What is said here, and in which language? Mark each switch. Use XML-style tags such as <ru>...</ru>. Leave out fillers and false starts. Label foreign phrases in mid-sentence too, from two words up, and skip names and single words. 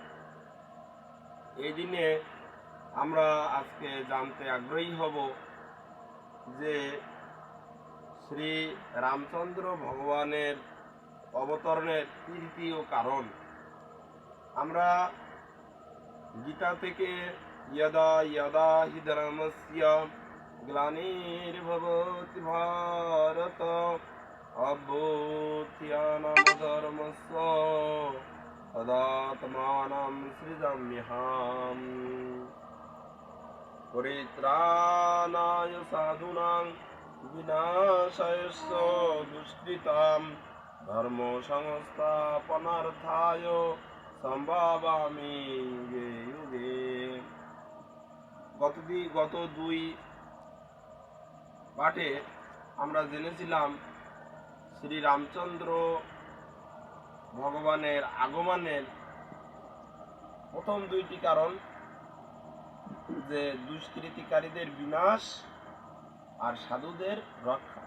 <bn>এই দিনে আমরা আজকে জানতে আগ্রহী হব যে শ্রী রামচন্দ্র ভগবানের অবতরণের তৃতীয় কারণ। আমরা গীতা থেকে</bn> <sa>यदा यदा हि धर्मस्य ग्लानिर्भवति भारत अभ्युत्थानमधर्मस्य तदात्मानं सृजाम्यहम्। परित्राणाय साधूनां विनाशाय च दुष्कृतां धर्म संस्थापनार्थाय সম্ভাবামি যুগে যুগে।</sa> <bn>গত 2 পাঠে আমরা জেনেছিলাম শ্রী রামচন্দ্র ভগবানের আগমনের প্রথম 2টি কারণ, যে দুষ্কৃতিকারীদের বিনাশ আর সাধুদের রক্ষা।</bn>